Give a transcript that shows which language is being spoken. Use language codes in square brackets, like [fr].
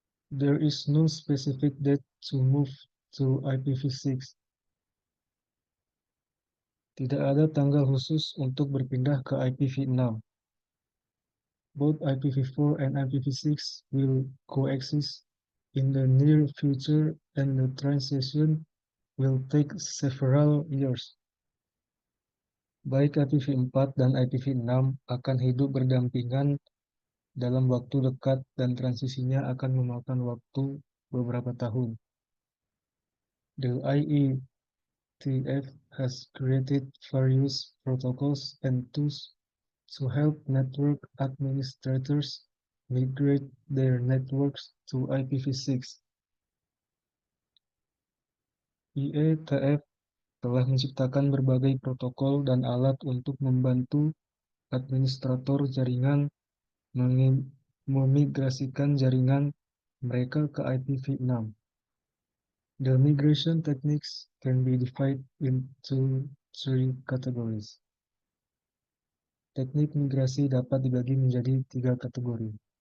[en] There is no specific date to move to IPv6. [id] Tidak ada tanggal khusus untuk berpindah ke IPv6. [en] Both IPv4 and IPv6 will coexist in the near future and the transition will take several years. [id] Baik IPv4 dan IPv6 akan hidup berdampingan dalam waktu dekat dan transisinya akan memakan waktu beberapa tahun. [en] The IETF has created various protocols and tools to help network administrators migrate their networks to IPv6. [id] IETF telah menciptakan berbagai protokol dan alat untuk membantu administrator jaringan memigrasikan jaringan mereka ke IPv6. [en] The migration techniques can be divided into three categories. [id] Teknik migrasi dapat dibagi menjadi 3 kategori.